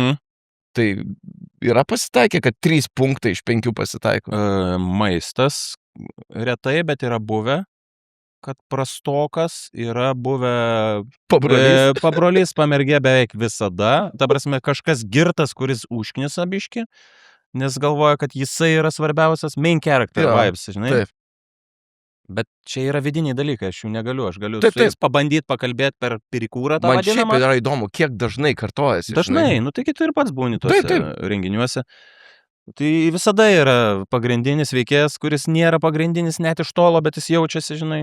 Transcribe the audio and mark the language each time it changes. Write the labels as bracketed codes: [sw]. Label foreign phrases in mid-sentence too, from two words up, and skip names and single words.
[lt] Tai yra pasitaikę, kad 3 punktai iš 5 pasitaiko. Maistas retai, bet yra buvę. kad prastokas yra buvę Pabrolys. pabrolys pamergė beveik visada. Ta prasme, kažkas girtas, kuris užknisa biški, nes galvoja, kad jisai yra svarbiausias [en] main character vibes, [lt] žinai. Taip. Bet čia yra vidiniai dalykai, aš jų negaliu. Aš galiu Taip, su jais pabandyti pakalbėti per pirikūrą tą Man šiaip vadinamą. yra įdomu, kiek dažnai kartojasi. Dažnai, nu tai tu ir pats būni tuose Taip. renginiuose. Tai visada yra pagrindinis veikėjas, kuris nėra pagrindinis net iš tolo, bet jis jaučiasi, žinai.